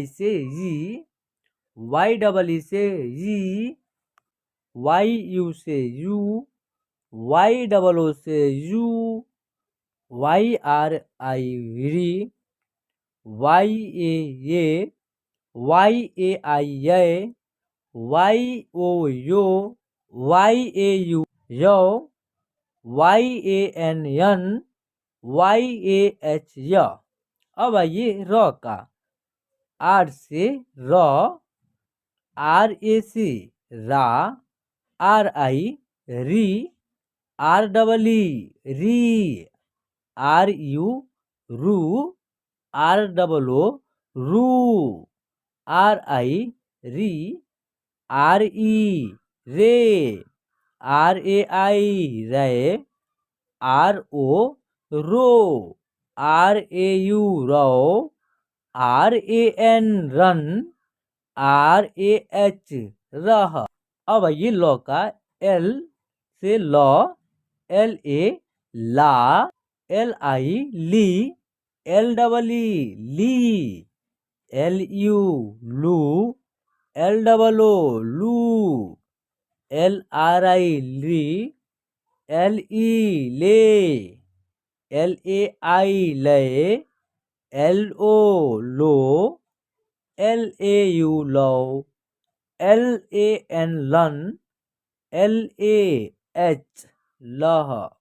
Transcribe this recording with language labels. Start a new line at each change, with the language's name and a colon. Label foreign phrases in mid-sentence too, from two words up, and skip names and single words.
Hindi: से ई, वाई डबल ई से ई, वाई यू से यू, वाई डबल ओ से यू, वाई आर आई री, वाई ए ये, वाई ए आई ये, वाई ओ यो, वाई ए यू यो, वाई ए एन यन, वाई ए एच य। अब आइए र का, आर से र, आर ए सी रा, आर आई री, आर डबल ई री, आर यू रू, आर डबल ओ रू, आर आई री, आर ई रे, आर ए आई रे, आर ओ रो, आर ए यू रो, आर ए एन रन, आर ए एच रह। अब ये लॉ का, एल से लॉ, एल ए ला, एल आई ली, एल डबल ई ली, एल यू लू, एल डबल ओ लू, एल आर आई ली, एल ई ले, एल ए आई ले, एल ओ लो, एल ए यू लो, एल ए एन लन, एल ए एच लह।